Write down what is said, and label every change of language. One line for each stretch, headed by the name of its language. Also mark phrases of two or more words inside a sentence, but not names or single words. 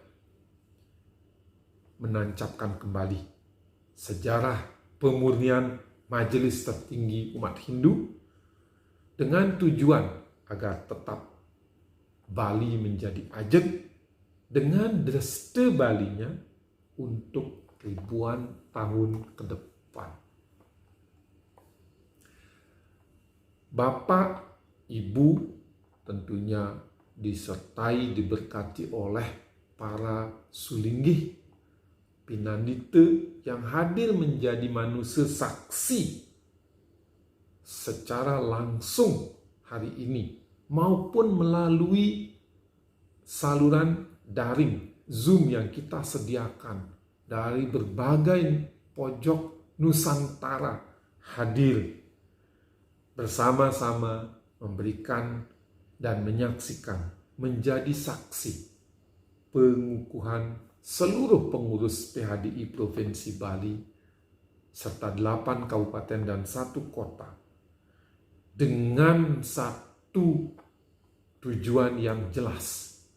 Indonesian: menancapkan kembali sejarah pemurnian Majelis Tertinggi Umat Hindu dengan tujuan agar tetap Bali menjadi ajeg dengan dreste Balinya untuk ribuan tahun ke depan. Bapak, Ibu tentunya disertai diberkati oleh para sulinggih Pinandita yang hadir menjadi manusia saksi secara langsung hari ini maupun melalui saluran daring Zoom yang kita sediakan dari berbagai pojok Nusantara hadir bersama-sama memberikan dan menyaksikan, menjadi saksi pengukuhan seluruh pengurus PHDI Provinsi Bali serta 8 kabupaten dan 1 kota dengan satu tujuan yang jelas: